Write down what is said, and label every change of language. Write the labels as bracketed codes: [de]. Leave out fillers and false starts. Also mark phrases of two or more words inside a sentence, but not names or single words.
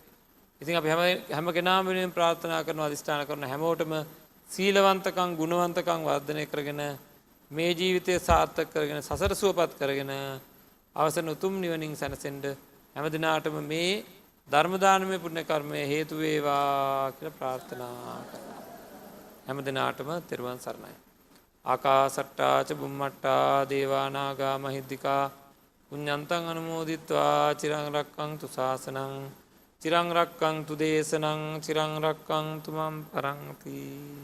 [si] ඉතින් අපි හැම කෙනාම වෙනුවෙන් ප්‍රාර්ථනා කරනවා අදිෂ්ඨාන කරන හැමෝටම සීලවන්තකම් ගුණවන්තකම් වර්ධනය කරගෙන මේ ජීවිතය සාර්ථක කරගෙන සසර සුවපත් කරගෙන අවසන් උතුම් නිවනින් සැනසෙන්න හැම දිනාටම මේ ධර්ම දානමය පුණ්‍ය කර්මය හේතු වේවා කියලා ප්‍රාර්ථනා කරනවා. හැම දිනාටම තෙරුවන් සරණයි. [pi] ආකාසට්ටා ච බුම්මට්ටා දේවා නාග මහිද්దికා පුඤ්ඤන්තං අනුමෝදිත්වා චිරං රක්ඛන්තු ශාසනං චිරං රක්ඛන්තු දේශනං චිරං රක්ඛන්තු මම් පරන්ති.